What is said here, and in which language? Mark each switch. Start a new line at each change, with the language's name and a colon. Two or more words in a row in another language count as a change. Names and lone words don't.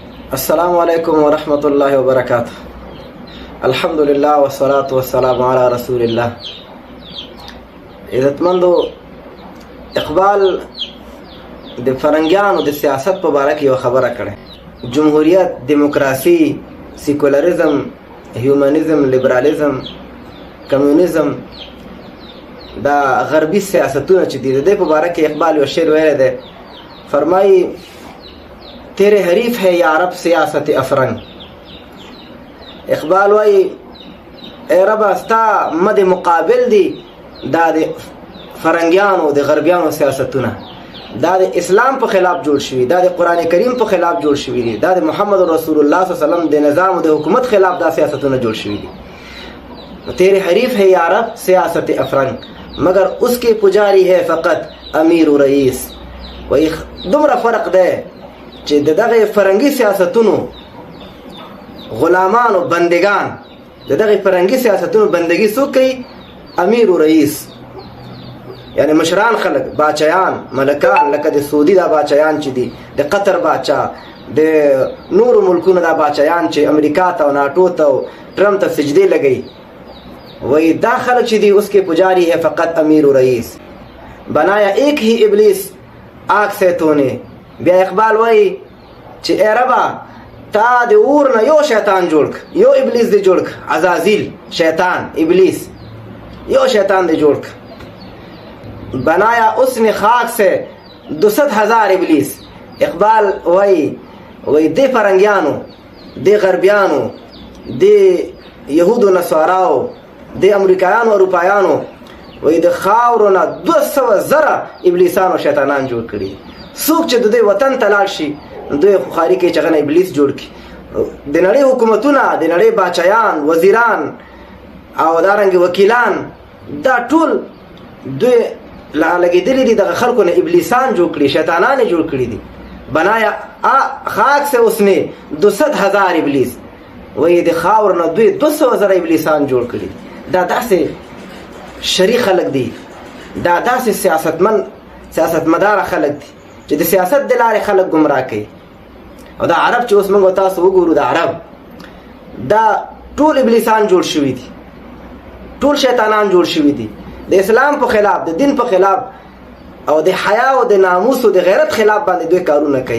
Arabic: السلام علیکم ورحمۃ اللہ وبرکاتہ. الحمدللہ والصلاة والسلام علی رسول اللہ.
Pashto: عزتمندو، اقبال د فرنګیانو د سیاست په باره کې یو خبره کړې. جمهوریت، دیموکراسي، سیکولرزم، هیومنزم، لیبرالیزم، کمیونزم دا غربي سیاستونه چې دي، د دې په باره کې اقبال یو شعر ویلی دی.
Urdu: فرمایي تیرے حریف ہے یا رب سیاست افرنگ.
Pashto: اقبال وائی اے رب استا مد مقابل دی دا د فرنگیانو د غربیانو سیاستونه، دا د اسلام په خلاف جوړ شوي، دا د قرآن کریم په خلاف جوړ شوي دي، دا د محمد رسول الله
Arabic: صلی الله علیه وسلم
Pashto: د نظام و د حکومت خلاف دا سیاستونه جوړ شوي دي.
Urdu: تیرے حریف ہے یا رب سیاست افرنگ مگر اس کے پجاری ہے فقط امیر و رئیس.
Pashto: وای دومره فرق دی چې دغه فرنګي سیاستونو غلامان او بندگان، دغه فرنګي سیاستونو بندگی څوک کوي؟ امیر او رئیس، یعنی مشران خلک، باچایان، ملکان، لکه د سعودي دا باچایان چې دي، د قطر باچا، د نورو ملکونو دا باچایان چې امریکا ته او ناټو ته او ټرمپ ته سجدې لګوي. وای دا خلک چې دي
Urdu: اس کے پجاری ہے فقط امیر و رئیس. بنایا ایک ہی ابلیس آگ سے تو نے.
Pashto: بیا اقبال وای چې ای ربا تا د اور نه یو شیطان جوړ ک، یو ابلیس دی جوړ ک، عزازیل شیطان ابلیس یو شیطان دی جوړ ک.
Urdu: بنایا اس نے خاک سے 200,000 ابلیس.
Pashto: اقبال وای دی فرنګیانو، دی غربیانو، دی یهودو نصاراو، دی امریکایانو اروپایانو وای د خاورو نه 200,000 ابلیسانو شیطانان جوړ کړي. څوک چې د دوی وطن ته لاړ شي دوی خواري کوي چې هغه نه ابلیس جوړ کړي. د نړۍ حکومتونه، د نړۍ باچایان، وزیران او دارنګې وکیلان، دا ټول دوی لګېدلي دي دغه خلکو نه ابلیسان جوړ کړي، شیطانان یې جوړ کړي دي.
Urdu: بنایا خاک سے اس نے 200,000 ابلیس.
Pashto: وایي د خاور نه دوی 200,000 ابلیسان جوړ کړي. دا داسې شری خلک دي، دا داسې سیاستمداره خلک دي چې د سیاست د لارې خلک ګمراه کوي. او دا عرب چې اوس موږ تاسو وګورو، د عرب دا ټول ابلیسان جوړ شوي دي، ټول شیطانان جوړ شوي دي، د اسلام په خلاف، د دین په خلاف او د حیا او د ناموس او د غیرت خلاف باندې دوی کارونه کوي.